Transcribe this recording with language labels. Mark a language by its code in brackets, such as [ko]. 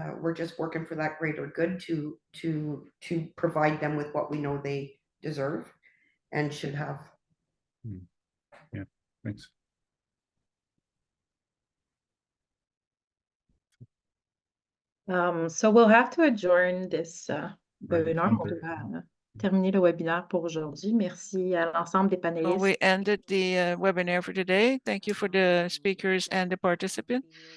[en] We're just working for that greater good to provide them with what we know they deserve and should have. Yeah, thanks. So we'll have to adjourn this webinar. [fr] On doit terminer le webinaire pour aujourd'hui. Merci à l'ensemble des panélistes. [en] We ended the webinar for today. Thank you for the speakers and the participants.